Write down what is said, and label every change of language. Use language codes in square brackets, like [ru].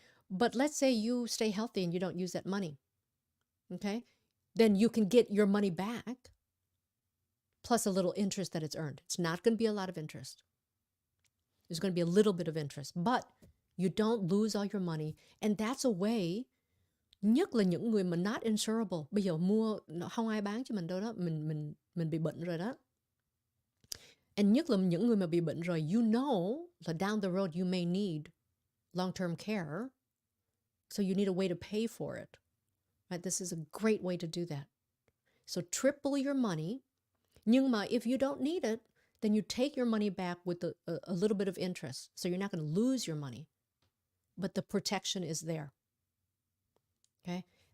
[en] But let's say you stay healthy and you don't use that money. Okay? Then you can get your money back plus a little interest that it's earned. It's not going to be a lot of interest. There's going to be a little bit of interest, but you don't lose all your money. And that's a way, [vi] nhất là những người mà [en] not insurable. [vi] Bây giờ mua, không ai bán cho mình đâu đó, mình bị bệnh rồi đó. [en] And [vi] nhất là những người mà bị bệnh rồi, [en] you know that down the road you may need long-term care. So you need a way to pay for it. Right? This is a great way to do that. So triple your money. [vi] Nhưng mà [en] if you don't need it, then you take your money back with a little bit of interest. So you're not going to lose your money. But the protection is there. Okay?